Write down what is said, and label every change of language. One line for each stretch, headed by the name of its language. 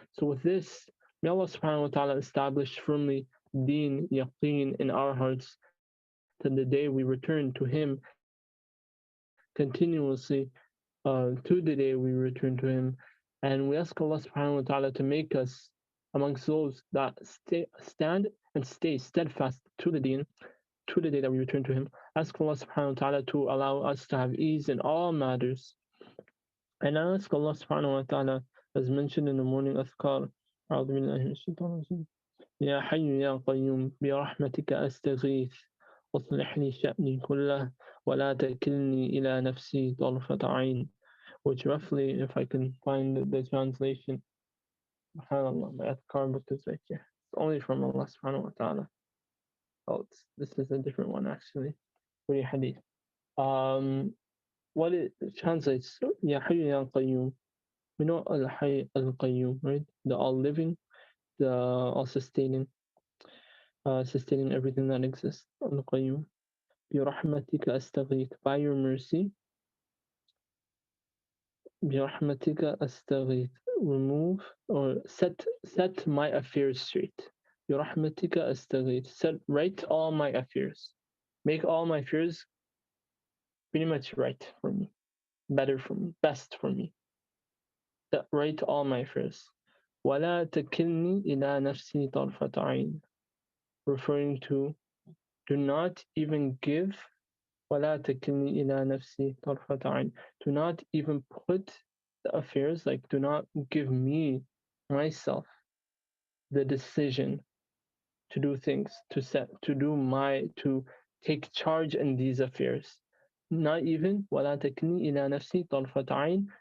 English: So with this, may Allah subhanahu wa ta'ala establish firmly deen, yaqeen in our hearts, to the day we return to Him continuously, to the day we return to Him. And we ask Allah subhanahu wa ta'ala to make us amongst those that stand and stay steadfast to the deen, to the day that we return to Him. Ask Allah subhanahu wa ta'ala to allow us to have ease in all matters. And I ask Allah subhanahu wa ta'ala, as mentioned in the morning azkar,
Arabic: أعوذ بالله من الشيطان الرجيم يا حي يا قيوم برحمتك أستغيث أصلح لي شأني كله ولا تكلني إلى نفسي طرفة عين.
English: Which roughly, if I can find the translation, subhanAllah, my adhkar book is right here. It's only from Allah subhanahu wa ta'ala. Oh, this is a different one actually. Very hadith. What it translates, Ya Hayy Ya Qayyum. We know Al-Hayy Al-Qayyum, right? The all-living, the all-sustaining, sustaining everything that exists. Al-Qayyum.
Arabic: Bi rahmatika astaghith.
English: By your mercy,
Arabic: برحمتك أستغيث,
English: remove or set my affairs straight.
Arabic: برحمتك أستغيث.
English: Said, write all my affairs. Make all my affairs pretty much right for me. Better for me. Best for me. That write all my affairs.
Arabic: ولا تكلني إلى نفسي طرفة عين.
English: Referring to, do not even give
Arabic: ولا تكلني إلى نفسي طرفة عين.
English: Do not even put the affairs, like do not give me, myself, the decision to do things, to take charge in these affairs. Not even
Arabic: ولا تكلني إلى نفسي طرفة عين.